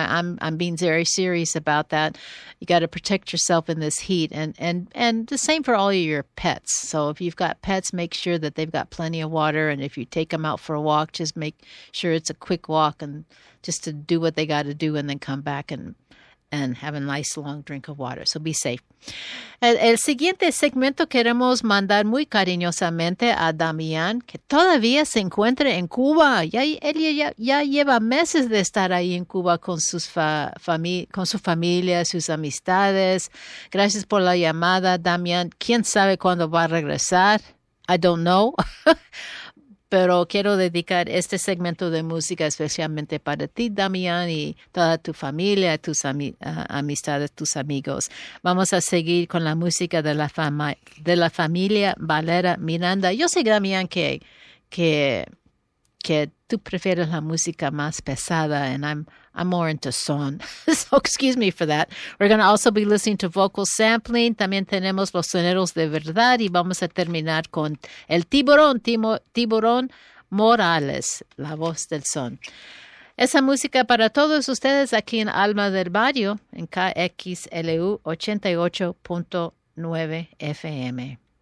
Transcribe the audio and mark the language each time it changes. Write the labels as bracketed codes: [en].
[en] I'm being very serious about that. You got to protect yourself in this heat, and the same for all your pets. So if you've got pets, make sure that they've got plenty of water. And if you take them out for a walk, just make sure it's a quick walk and just to do what they got to do and then come back and have a nice long drink of water. So be safe. [es] El siguiente segmento queremos mandar muy cariñosamente a Damián, que todavía se encuentra en Cuba. Ya lleva meses de estar ahí en Cuba con su familia, sus amistades. Gracias por la llamada, Damián. ¿Quién sabe cuándo va a regresar? [en] I don't know. [es] Pero quiero dedicar este segmento de música especialmente para ti, Damián, y toda tu familia, tus amistades, tus amigos. Vamos a seguir con la música de la familia Valera Miranda. Yo sé, Damián, que tú prefieres la música más pesada, [en] and I'm more into son. So excuse me for that. We're going to also be listening to vocal sampling. [es] También tenemos los soneros de verdad. Y vamos a terminar con el tiburón Morales, la voz del son. Esa música para todos ustedes aquí en Alma del Barrio, en KXLU 88.9 FM.